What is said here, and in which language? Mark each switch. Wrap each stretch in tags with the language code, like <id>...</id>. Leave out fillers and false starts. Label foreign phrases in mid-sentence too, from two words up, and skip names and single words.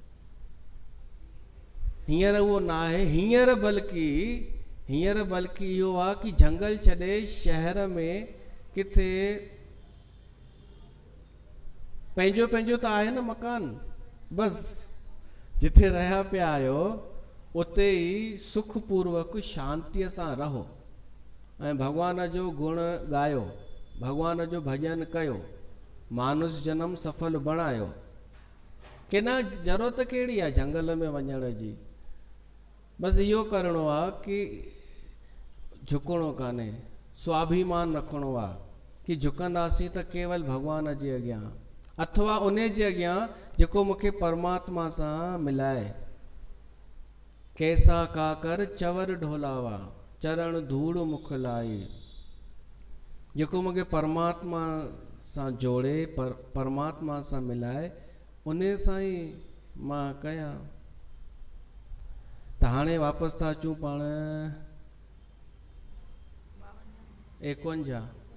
<sd>हींअर उहो न आहे, हींअर बल्कि इहो आहे कि झंगल छॾे शहर में किथे पंहिंजो पंहिंजो त आहे न मकान, बसि जिथे रहिया पिया आहियो उते ई सुखपूर्वक शांतीअ सां रहो ऐं भॻवान जो गुण ॻायो, भॻवान जो भॼन कयो, मानुष जनम सफल बणायो। की न ज़रूरत कहिड़ी आहे झंगल में वञण जी, बसि इहो करिणो आहे कि झुकणो कान्हे, स्वाभिमान रखिणो आहे कि झुकंदासीं त केवल भॻवान जे अॻियां अथवा उन जे अॻियां जेको मूंखे परमात्मा सां मिलाए।</sd> <hi>कैसा काकर चवर ढोलावा चरण धूड़ मुख लाई,</hi> <sd>जेको मूंखे परमात्मा सां जोड़े, परमात्मा सां मिलाए, उन सां ई मां कयां। त हाणे वापसि था अचूं पाण 51।</sd>